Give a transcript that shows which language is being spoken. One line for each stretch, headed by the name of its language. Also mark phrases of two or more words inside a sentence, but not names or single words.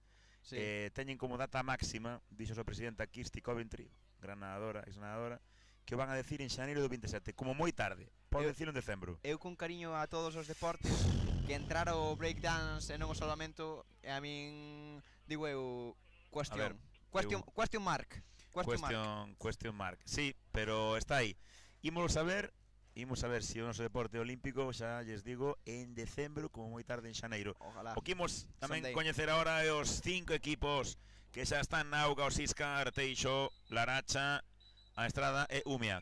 Galician: Teñen como data máxima, dixo a súa presidenta Kirsty Coventry, gran nadadora, ex-nadadora, que o van a decir en xaneiro do 27, como moi tarde. Pode decirlo en decembro.
English: Eu con cariño a todos os deportes que entrara o breakdance e non o salvamento, e a min digo eu question mark. Question mark.
Galician: Sí, pero está aí. Imos a ver se o noso deporte olímpico, xa lles digo, en decembro, como moi tarde en xaneiro. Ojalá. O que imos tamén coñecer agora é os 5 equipos que xa están na auga: o Sisca, Arteixo, Laracha, a Estrada e Umia.